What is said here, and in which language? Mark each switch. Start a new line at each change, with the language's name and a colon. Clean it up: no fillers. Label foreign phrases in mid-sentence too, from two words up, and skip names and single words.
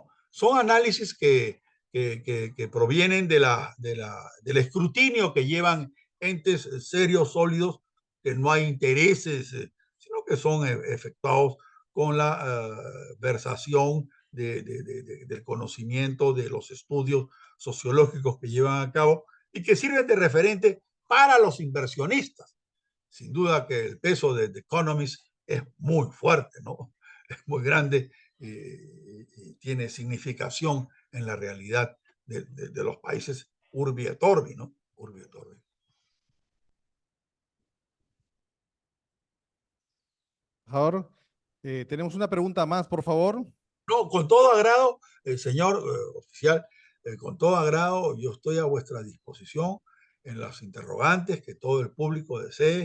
Spanish: Son análisis que provienen del escrutinio que llevan entes serios, sólidos, que no hay intereses, sino que son efectuados con la versación del conocimiento, de los estudios sociológicos que llevan a cabo y que sirven de referente para los inversionistas. Sin duda que el peso de The Economist es muy fuerte, ¿no? Es muy grande y tiene significación en la realidad de los países
Latin: urbi et orbi,
Spanish: ¿no?
Latin: Urbi et orbi.
Spanish: Embajador, tenemos una pregunta más, por favor. No, con todo agrado, señor oficial, con todo agrado, yo estoy a vuestra disposición en las interrogantes que todo el público desee.